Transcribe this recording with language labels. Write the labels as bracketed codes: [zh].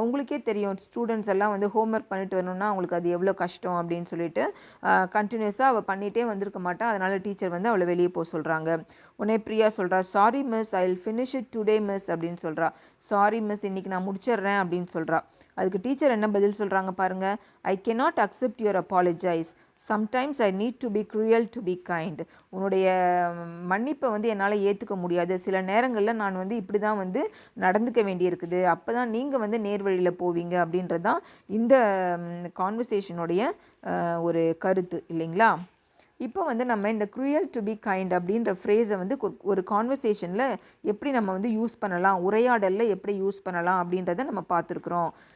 [ta] உங்களுக்கே தெரியும் ஸ்டூடெண்ட்ஸ் எல்லாம் வந்து ஹோம்ஒர்க் பண்ணிட்டு வரணும்னா அவங்களுக்கு அது எவ்வளோ கஷ்டம் அப்படின்னு சொல்லிட்டு கண்டினியூஸாக அவள் பண்ணிகிட்டே வந்திருக்க மாட்டா. அதனால் டீச்சர் வந்து அவளை வெளியே போக சொல்கிறாங்க. உடனே பிரியா சொல்கிறா, [en] sorry miss, I will finish it today miss [ta] அப்படின்னு சொல்கிறா. சாரி மிஸ், இன்றைக்கி நான் முடிச்சிடுறேன் அப்படின்னு சொல்கிறா. அதுக்கு டீச்சர் என்ன பதில் சொல்கிறாங்க பாருங்கள். [en] I cannot accept your apologize. Sometimes I need to be cruel to be kind. [ta] உன்னுடைய மன்னிப்பை வந்து என்னால் ஏற்றுக்க முடியாது. சில நேரங்களில் நான் வந்து இப்படி தான் வந்து நடந்துக்க வேண்டியிருக்குது. அப்போ தான் நீங்கள் வந்து நேர்வழியில் போவீங்க அப்படின்றது தான் இந்த கான்வர்சேஷனுடைய ஒரு கருத்து இல்லைங்களா? இப்போ வந்து நம்ம இந்த க்ரூயல் டு பி கைண்ட் அப்படின்ற ஃப்ரேஸை வந்து ஒரு கான்வர்சேஷனில் எப்படி நம்ம வந்து யூஸ் பண்ணலாம், உரையாடலில் எப்படி யூஸ் பண்ணலாம் அப்படின்றத நம்ம பார்த்துருக்குறோம்.